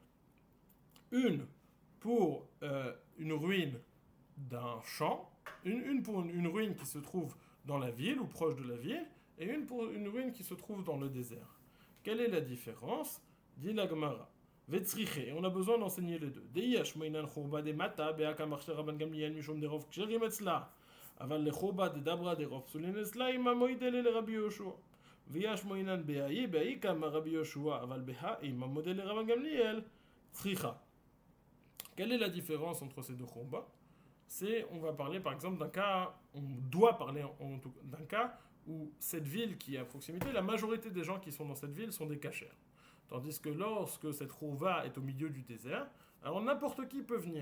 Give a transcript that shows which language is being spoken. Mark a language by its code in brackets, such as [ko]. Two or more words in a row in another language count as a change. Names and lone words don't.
[fr] Une pour une ruine d'un champ, une pour une ruine qui se trouve dans la ville ou proche de la ville, et une pour une ruine qui se trouve dans le désert. Quelle est la différence? Dit la Gemara. Vetzriche, on a besoin d'enseigner les deux. [arc] דאי אשמועינן חורבה דמתא בהא קאמר רבן גמליאל משום דרוב כשרים אצלה. אבל לחורבה דדברא דרוב סולין אצלה אימא מודה ליה לרבי יהושע. ואי אשמועינן בהא בהא קאמר רבי יהושע. אבל בהא אימא מודה ליה לרבן גמליאל. צריכא. [fr] Quelle est la différence entre ces deux chorba? On va parler par exemple d'un cas, on doit parler d'un cas où cette ville qui est à proximité, la majorité des gens qui sont dans cette ville sont des cachers. Tandis que lorsque cette rouva est au milieu du désert, alors n'importe qui peut venir.